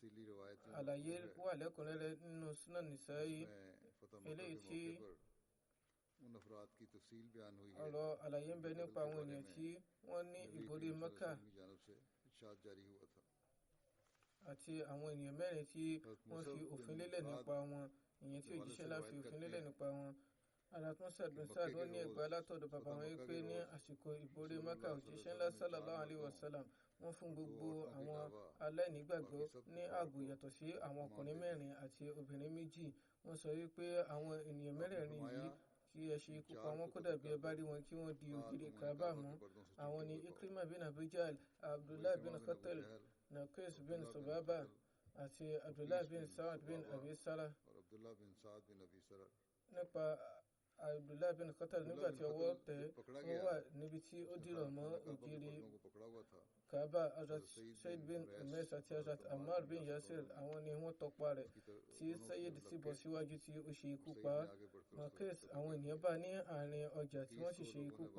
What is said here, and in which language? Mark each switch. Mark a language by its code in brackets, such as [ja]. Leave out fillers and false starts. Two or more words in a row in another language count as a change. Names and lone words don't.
[yo] àlàyé wà lẹ́kùnrẹ́rẹ́ nínú Sunan Nisa'i eléyìí tí ọ̀rọ̀ àlàyé ń bẹ nípa àwọn ènìyàn tí wọ́n ní ìborí Mẹ́kà àti àwọn ènìyàn mẹ́rin tí wọ́n fi òfin lélẹ̀ nípa wọn, ìyẹn tí òjíṣẹ́ ńlá fi òfin lélẹ̀ nípa wọn. Alatun bin Sa'd ó ní ẹgbàá látọ̀dọ̀ bàbá wọn pé ní àsìkò ìborí Mẹ́kà òjíṣẹ́ ńlá [ar] صلى الله عليه وسلم [yo] wọ́n fún gbogbo àwọn aláìnígbàgbọ́ ní ààbò yàtọ̀ sí àwọn ọkùnrin mẹ́rin àti obìnrin méjì. Wọ́n sọ wípé àwọn ènìyàn mẹ́rẹ̀ẹ̀rin yìí kí ẹ ṣe ikú pa wọ́n kódà bí ẹ bá rí wọn kí wọ́n di ògiri Kaaba mú. Àwọn ni Ikrima bin Abi Jahl, Abdullah bin Khatal, Naqis bin Subaba àti Abdullah bin Sa'd bin Abi Sarah. Nípa Abdullah bin Khatal, nígbà tí ọwọ́ tẹ̀ ó wà níbi tí ó dìrọ̀ mọ́ ògiri Kaaba. Hazrat Said bin Umays àti Hazrat Ammar bin Yasir àwọn ni wọ́n tọpa rẹ̀ tí Sayyid sì bọ́ síwájú tí ó ṣe ikú pa. Naqis àwọn ènìyàn bá ní àárín ọjà tí wọ́n sì ṣe ikú pa.